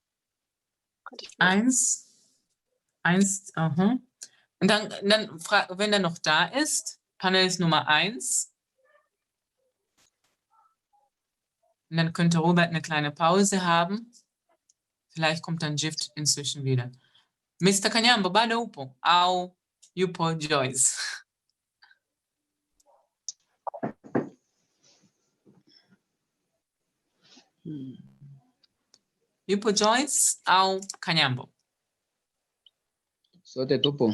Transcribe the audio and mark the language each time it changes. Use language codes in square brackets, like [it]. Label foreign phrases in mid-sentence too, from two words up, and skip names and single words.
[de] Eins, aha. Und dann wenn er noch da ist, Panelist Nummer 1. Und dann könnte Robert eine kleine Pause haben. Vielleicht kommt dann Gift inzwischen wieder. [sw] Mr. Kanyambo, bado upo? Au yupo Joyce? Yupo Joyce au Kanyambo? Sote tupo.